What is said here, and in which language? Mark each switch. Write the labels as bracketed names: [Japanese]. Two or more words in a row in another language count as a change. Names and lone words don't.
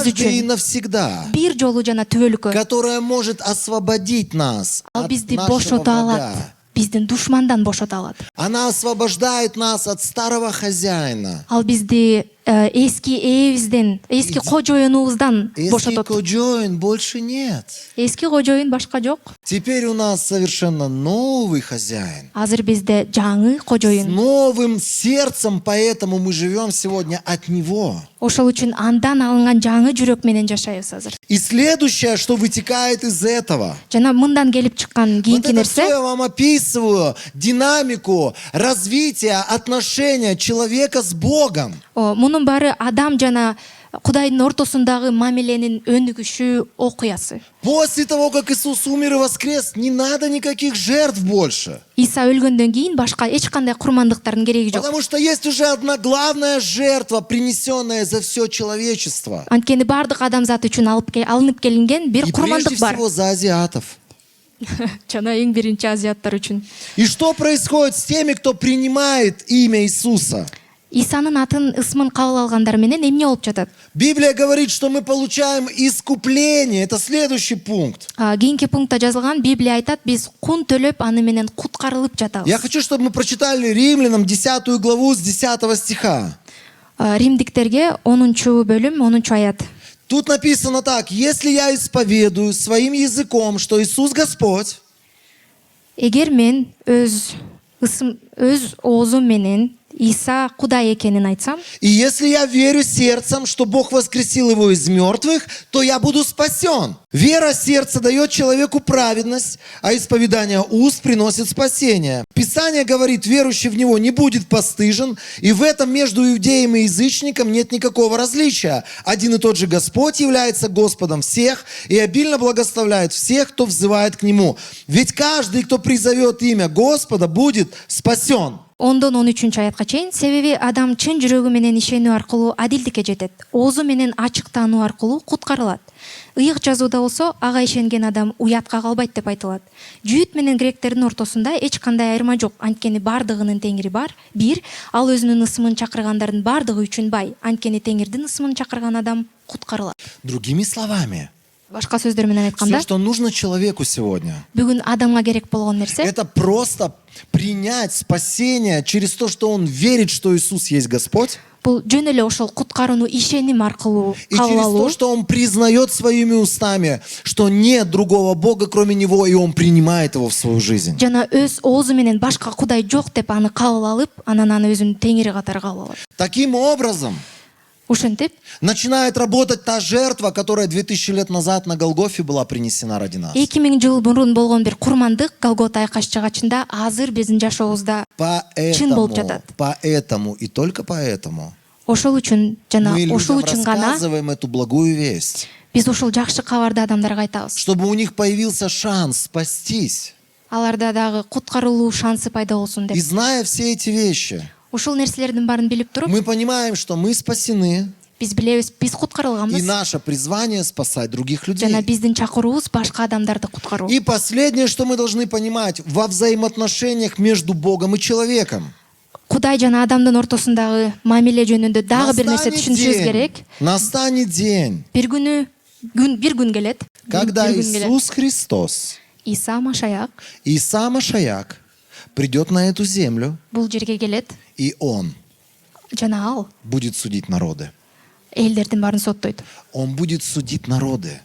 [Russian] Однажды и [Kyrgyz] үчүн. [Russian] навсегда. [Kyrgyz] Бир жолу жана түбөлүккө. [Russian] Которая может освободить нас [Kyrgyz] Ал [Russian] от [Kyrgyz] бизди [Russian] нашего [Kyrgyz] бошото алат. [Russian] врага. [Kyrgyz] Биздин душмандан бошото алат. [Russian] Она освобождает нас от старого хозяина. [Kyrgyz] Ал бизди эски ээбизден, эски кожоюнубуздан Эски бошотот. [Russian] кожоин больше нет. [Kyrgyz] Эски кожоюн башка жок. [Russian] Теперь у нас совершенно новый хозяин. [Kyrgyz] Азыр бизде жаңы [Russian] С [Kyrgyz] кожоюн. [Russian] новым сердцем, поэтому мы живем сегодня от него. [Kyrgyz] Ошол үчүн андан алынган жаңы жүрөк менен жашайбыз азыр. [Russian] И следующее, что вытекает из этого. [Kyrgyz] Жана мындан келип чыккан [Russian] Вот [Kyrgyz] кийинки [Russian] это все [Kyrgyz] нерсе, [Russian] я вам описываю, динамику развития отношения человека с Богом. [Kyrgyz] мунун баары адам жана Кудайдын ортосундагы мамиленин өнүгүшү, окуясы. [Russian] После того, как Иисус умер и воскрес, не надо никаких жертв больше. [Kyrgyz] Иса өлгөндөн кийин башка эч кандай курмандыктардын кереги жок. [Russian] Потому что есть уже одна главная жертва, принесенная за все человечество. [Kyrgyz] Анткени бардык адамзат үчүн алынып келинген бир [Russian] И прежде [Kyrgyz] курмандык бар. [Russian] всего за азиатов. [Kyrgyz] Жана эң биринчи азиаттар үчүн. [Russian] И что происходит с теми, кто принимает имя Иисуса? [Kyrgyz] Исанын атын, ысмын кабыл алгандар менен эмне болуп жатат? [Russian] Библия говорит, что мы получаем искупление. Это следующий пункт. [Kyrgyz] Кийинки пунктта жазылган, Библия айтат, биз кун төлөп аны менен куткарылып жатабыз. [Russian] Я хочу, чтобы мы прочитали Римлянам 10 главу с 10 стиха. [Kyrgyz] Римдиктерге 10 бөлүм 10 аят. [Russian] Тут написано так: «Если я исповедую своим языком, что Иисус Господь, [Kyrgyz] Эгер мен өз оозум менен Иса Кудай экенин айтсам, [Russian] и если я верю сердцем, что Бог воскресил его из мертвых, то я буду спасен». Вера сердца дает человеку праведность, а исповедание уст приносит спасение. Писание говорит, верующий в него не будет постыжен, и в этом между иудеем и язычником нет никакого различия. Один и тот же Господь является Господом всех и обильно благословляет всех, кто взывает к Нему. Ведь каждый, кто призовет имя Господа, будет спасен. [Kyrgyz] 10-13 аятка чейин, себеби адам чын жүрөгү менен ишенүү аркылуу адилдикке жетет, оозу менен ачыктануу аркылуу куткарылат. Ыйык жазууда болсо, ага ишенген адам уятка калбайт деп айтылат. Жүйүт менен гректердин ортосунда эч кандай айырма жок, анткени бардыгынын теңири бар, бир, ал өзүнүн ысымын чакыргандардын бардыгы үчүн бай, анткени теңирдин ысымын чакырган адам куткарылат. [Russian] Другими словами, [Kyrgyz] Башка сөздөр менен [Russian] все, [Kyrgyz] айтканда, [Russian] что нужно человеку сегодня, [Kyrgyz] бүгүн адамга керек болгон нерсе [Russian] это просто принять спасение через то, что он верит, что Иисус есть Господь, [Kyrgyz] бул жөн эле ошол куткарууну ишеним аркылуу [Russian] и [Kyrgyz] кабыл [Russian] через [Kyrgyz] алуу. [Russian] то, что он признает своими устами, что нет другого Бога, кроме Него, и он принимает Его в свою жизнь. [Kyrgyz] Жана өз оозу менен башка Кудай жок деп аны кабыл алып, анан аны өзүнүн теңири катары кабыл алат. [Russian] Таким образом, [Kyrgyz] Ушинтип, [Russian] начинает работать та жертва, которая 2000 лет назад на Голгофе была принесена ради нас. [Kyrgyz] 2000 жыл мурун болгон бир курмандык Голгота айкаш чыгачында азыр биздин жашообузда чын болуп жатат. [Russian] Поэтому и только поэтому [Kyrgyz] Ошол үчүн жана [Russian] мы [Kyrgyz] ошол [Russian] людям [Kyrgyz] үчүн гана [Russian] рассказываем эту благую весть, [Kyrgyz] биз ошол жакшы кабарды адамдарга айтабыз. [Russian] чтобы у них появился шанс спастись. [Kyrgyz] Аларда дагы куткарылуу шансы пайда болсун [Russian] И [Kyrgyz] деп. [Russian] зная все эти вещи, [Kyrgyz] Ушул нерселердин баарын билип туруп, [Russian] мы понимаем, что мы спасены, [Kyrgyz] биз билебиз, биз [Russian] и [Kyrgyz] куткарылганбыз. [Russian] наше призвание спасать других людей. [Kyrgyz] Жана биздин чакыруубуз башка адамдарды куткаруу. [Russian] И последнее, что мы должны понимать, во взаимоотношениях между Богом и человеком. [Kyrgyz] Кудай жана адамдын ортосундагы мамиле жөнүндө дагы бир нерсе түшүнүшүбүз керек. Настанет день, Бир күн келет. [Russian] когда [Kyrgyz] Бир күн келет. [Russian] Иисус Христос, [Kyrgyz] Иса Машаяк Иса Машаяк, [Russian] придет на эту землю, [Kyrgyz] бул жерге келет [Russian] и Он [Kyrgyz] жана ал [Russian] будет судить народы. [Kyrgyz] элдердин баарын соттойт. [Russian] Он будет судить народы.